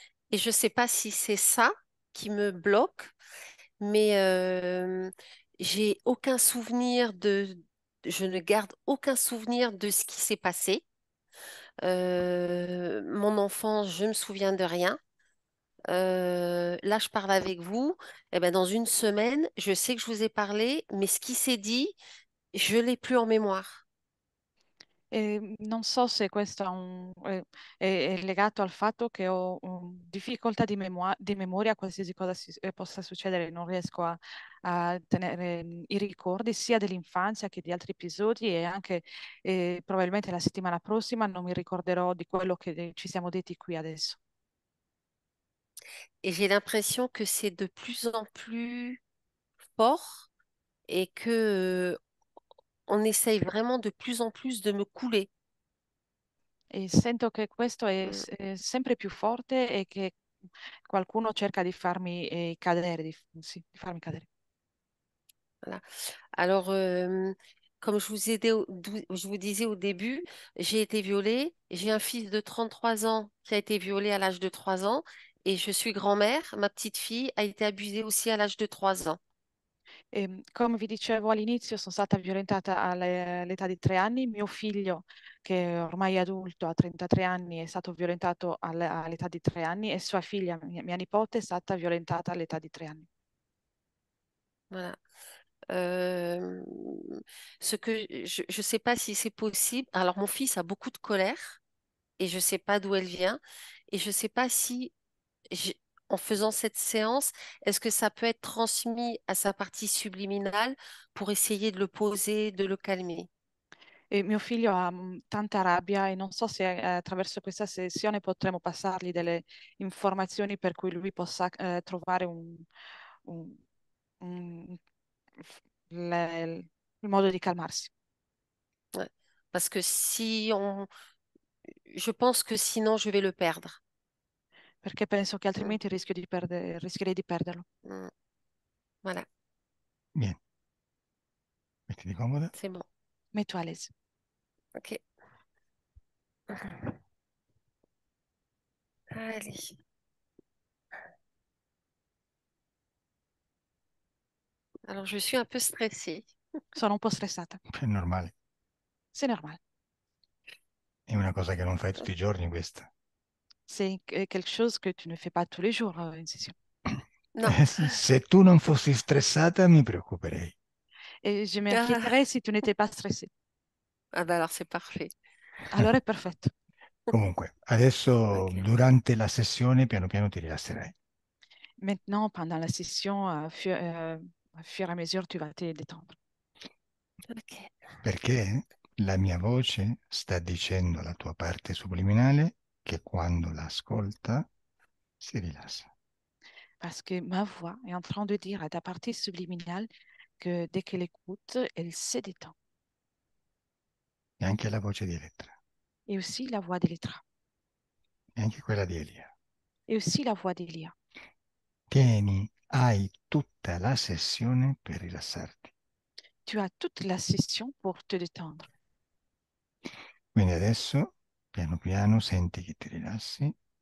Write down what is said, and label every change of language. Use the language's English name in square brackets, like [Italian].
[French] Et je sais pas si c'est ça qui me bloque, mais j'ai aucun souvenir je ne garde aucun souvenir de ce qui s'est passé. Mon enfance, je me souviens de rien. Là, je parle avec vous. Eh ben, dans une semaine, je sais que je vous ai parlé, mais ce qui s'est dit, je l'ai plus en mémoire. [Italian] Non so se questo è legato al fatto che ho difficoltà di memoria, qualsiasi cosa possa succedere, non riesco a tenere i ricordi sia dell'infanzia che di altri episodi e anche probabilmente la settimana prossima non mi ricorderò di quello che ci siamo detti qui adesso. [French] Et j'ai l'impression que c'est de plus en plus fort et que on essaye vraiment de plus en plus de me couler. [Italian] E sento che questo Mm, è sempre più forte e che qualcuno cerca di farmi cadere, sì, di farmi cadere. [French] voilà. Alors, comme je vous disais au début, j'ai été violée. J'ai un fils de 33 ans qui a été violé à l'âge de 3 ans et je suis grand-mère. Ma petite fille a été abusée aussi à l'âge de 3 ans. [Italian] Come vi dicevo all'inizio, sono stata violentata all'età di 3 anni. Mio figlio, che ormai è adulto, ha 33 anni, è stato violentato all'età di 3 anni, e sua figlia, mia nipote, è stata violentata all'età di 3 anni. [French] Voilà. Euh, Ce que je ne sais pas si c'est possible. Alors, mon fils a beaucoup de colère et je ne sais pas d'où elle vient. Et je ne sais pas si, j'ai- en faisant cette séance, est-ce que ça peut être transmis à sa partie subliminale pour essayer de le poser, de le calmer? [Italian] E mio figlio ha tanta rabbia, e non so se attraverso questa sessione potremo passargli delle informazioni per cui lui possa trovare un- un- il modo di calmarsi. [French] Ouais. Parce que si on, je pense que sinon je vais le perdre. [Italian] Perché penso che Mm, altrimenti rischierei di perderlo. [French] mm. Voilà, [Italian] Bien, mettiti comoda. [French] c'est bon. Metto à l'aise. Ok. Allez. Alors, je suis un peu stressée. [Italian] Sono un po' stressata. È normale, [French] C'est normal. [Italian] è una cosa che non fai tutti i giorni questa. [French] C'est quelque chose que tu ne fais pas tous les jours, une session. Non. [Italian] Se tu non fossi stressata mi preoccuperei. [French] Et je Ah, m'inquiéterais si tu n'étais pas stressé. ah bah alors c'est parfait. [Italian] Allora è perfetto. Comunque, adesso Ok. durante la sessione piano piano ti rilasserai, [French] Maintenant, pendant la session, au fur et à mesure, tu vas te détendre. Ok. [Italian] perché la mia voce sta dicendo alla tua parte subliminale che quando l'ascolta si rilassa. [French] Parce que ma voix est en train de dire à ta partie subliminale que dès qu'elle écoute, elle se détend. [Italian] E anche la voce di Elettra, [French] Et aussi la voix d'Elettra. [Italian] e anche quella di Elia. [French] Et aussi la voix d'Elia. [Italian] Tieni, hai tutta la sessione per rilassarti. [French] Tu as toute la session pour te détendre. [Italian] Quindi adesso, piano piano, senti che ti rilassi.